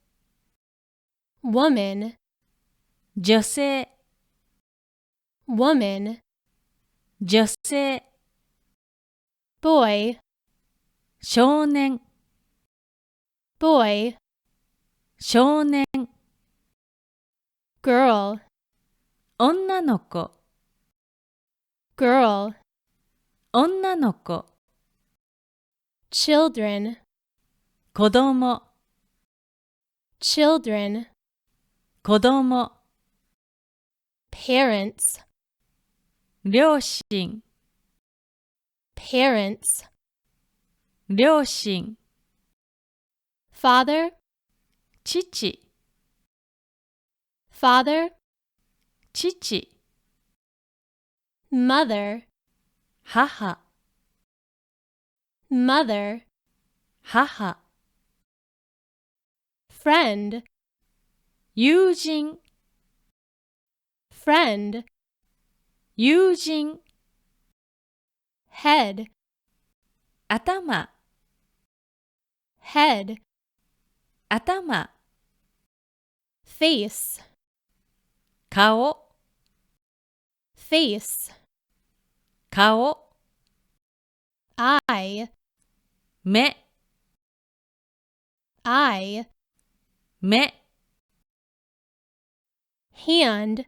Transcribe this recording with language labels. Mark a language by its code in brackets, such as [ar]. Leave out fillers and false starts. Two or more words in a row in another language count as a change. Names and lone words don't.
[en] woman, [ja] 女性、 [en] woman, [ja] 女性、 [en] boy, [ja] 少年、 [en] boy, [ja] 少年、 [en] girl, [ja] 女の子、 [en] girl, [ja] 女の子、 [en] children, [ja] 子供、 [en] children, [ja] 子供、 [en] parents, [ja] 両親、 [en] parents, [ja] 両親、 [en] father, [ja] 父、 [en] father, [ja] 父、 [en] mother, [ja] 母、 [en] mother, [ja] 母、 [en] friend, [ja] 友人、 [en] friend, [ja] 友人、 [en] head, [ja] 頭、 [en] head, [ja] 頭、 [en] face, [ja] 顔、 [en] face, [ja] 顔、 [en] eye, [ja] 目、 [en] eye, [ja] 目、 [en] hand,